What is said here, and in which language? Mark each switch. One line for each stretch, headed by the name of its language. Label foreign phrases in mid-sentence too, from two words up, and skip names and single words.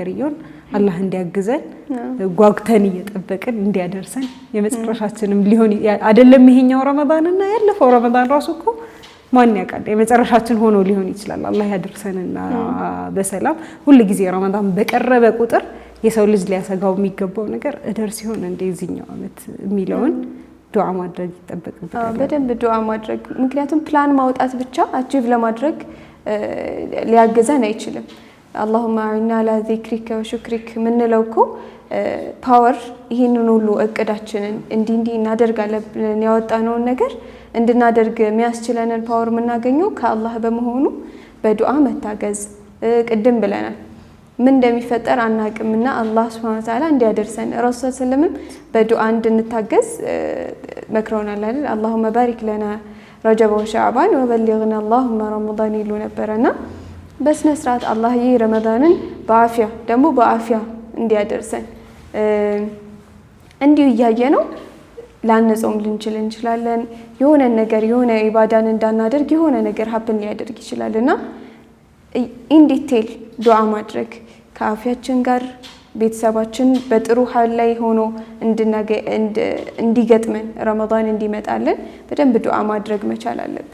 Amharic: ይሁን አላህ እንዲያግዘን ጓጉተን እየጠበቅን እንዲያደርሰን የመጨረሻችንም ሊሆን አይደለም ይሄኛው ረመዳንና ያለፈው ረመዳን ራሱ እኮ ማን ያውቃል የመጨረሻችን ሆኖ ሊሆን ይችላል። አላህ ያደርሰንና በሰላም ሁሉ ጊዜ ረመዳን በቀረበ ቁጥር የሰው ልጅ ሊያሰጋው የሚገባው ነገር እደርስ ይሆን እንደዚህኛው አመት የሚለውን ዱዓ ማድረግ ይጠበቅብናል። በደንብ ዱዓ ማድረግ ምክንያቱም ፕላን ማውጣት ብቻ አቺቭ ለማድረግ ሊያገዘን አይችልም። اللهم
Arabic: اعنا على ذكرك وشكرك
Amharic: ምንለው እኮ ፓወር ይሄንን ሁሉ እቅዳችንን እንዲህ እናደርጋለን ብለን ያወጣነውን ነገር እንድናደርግ የሚያስችለንን ፓወር የምናገኘው ከአላህ በመሆኑ በዱዓ መታገዝ ቅድም ብለናል። ምን እንደሚፈጠር አናቅምና አላህ
Arabic: سبحانه وتعالى
Amharic: እንዲያደርሰን ረሱል ሰለላሁ በዱዓ እንድንታገዝ መክረውናል አይደል?
Arabic: اللهم بارك لنا رجب وشعبان وبلغنا اللهم رمضان
Amharic: ይሉ ነበርና በስነ ስርዓት አላህ ረመዳንን በአፊያ ደግሞ በአፊያ እንዲያደርሰን እንዲሁ ያየነው ላንጾም ልንችል እንችላለን። የሆነ ነገር የሆነ ኢባዳን እንዳናደርግ የሆነ ነገር ሀፕን ሊያደርግ ይችላልና
English: in detail
Amharic: ዱዓ ማድረግ ከአፊያችን ጋር ቤተሰባችን በጥሩ ሐል ላይ ሆኖ እንዲገጥመን ረመዳን እንዲመጣልን በደንብ ዱዓ ማድረግ መቻል አለብን።